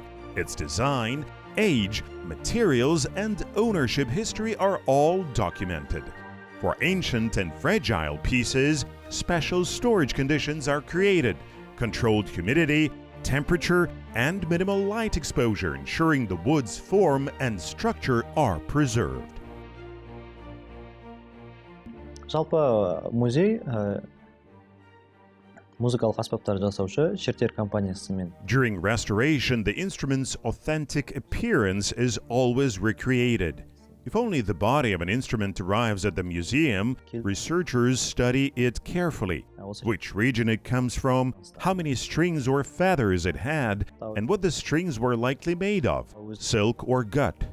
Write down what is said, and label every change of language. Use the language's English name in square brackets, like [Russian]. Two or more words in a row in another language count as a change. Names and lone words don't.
[English] Its design, age, materials, and ownership history are all documented. For ancient and fragile pieces, special storage conditions are created, controlled humidity, temperature, and minimal light exposure, ensuring the wood's form and structure are preserved. [Kazakh] Жалпы музей музыкалық аспаптар жасаушы Шертер компаниясымен. [English] During restoration, the instrument's authentic appearance is always recreated. If only the body of an instrument arrives at the museum, researchers study it carefully. Which region it comes from, how many strings or feathers it had, and what the strings were likely made of, silk or gut.